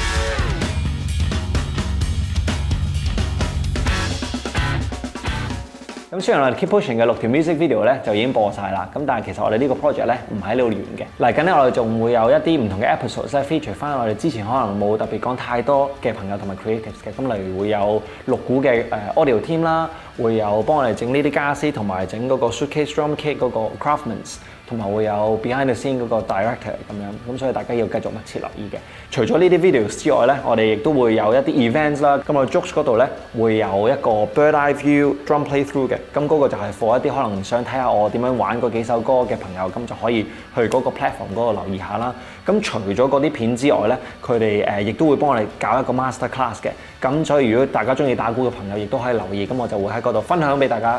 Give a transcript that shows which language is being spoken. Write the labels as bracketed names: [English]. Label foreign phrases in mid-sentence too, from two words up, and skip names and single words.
[Cantonese] 咁雖然我哋 Keep Pushing 嘅6條 [English] music video [Cantonese] 咧就已經播晒啦，咁但係其實我哋呢個 project 咧唔喺呢度完嘅。嚟緊咧我哋仲會有一啲唔同嘅 episodes 咧 feature 翻我哋之前可能冇特別講太多嘅朋友同埋 creatives 嘅。咁例如會有6股嘅 [English] audio team [Cantonese] 啦，會有幫我哋整呢啲家私同埋整嗰個 [English] suitcase drum kit [Cantonese] 嗰個 craftsmans。同埋會有 [English] behind the scene [Cantonese] 嗰個 director 咁樣，咁所以大家要繼續密切留意嘅。除咗呢啲 videos 之外咧，我哋亦都會有一啲 events 啦。咁我 Joox 嗰度咧會有一個 [English] bird eye view drum playthrough [Cantonese] 嘅，咁嗰個就係 for 一啲可能想睇下我點樣玩嗰幾首歌嘅朋友，咁就可以去嗰個 platform 嗰度留意下啦。咁除咗嗰啲片之外咧，佢哋亦都會幫我哋搞一個 [English] master class [Cantonese] 嘅。咁所以如果大家中意打鼓嘅朋友，亦都可以留意。咁我就會喺嗰度分享俾大家。